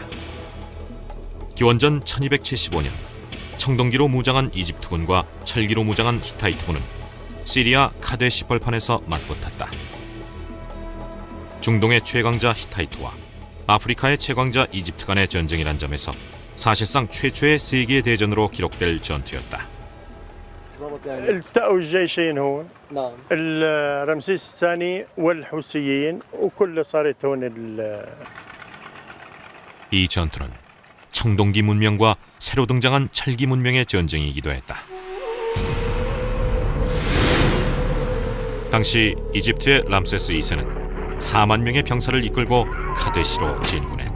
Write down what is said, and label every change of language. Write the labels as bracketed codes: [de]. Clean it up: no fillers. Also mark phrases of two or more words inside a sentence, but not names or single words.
[ko] 기원전 1275년 청동기로 무장한 이집트군과 철기로 무장한 히타이트군은 시리아 카데시 벌판에서 맞붙었다. 중동의 최강자 히타이트와 아프리카의 최강자 이집트 간의 전쟁이란 점에서 사실상 최초의 세계 대전으로 기록될 전투였다. [ar] التقوا الجيشين هون نعم رمسيس الثاني والحوثيين وكل صارت هون [ko] 이 전투는 청동기 문명과 새로 등장한 철기 문명의 전쟁이기도 했다. 당시 이집트의 람세스 2세는 4만 명의 병사를 이끌고 카데시로 진군했다.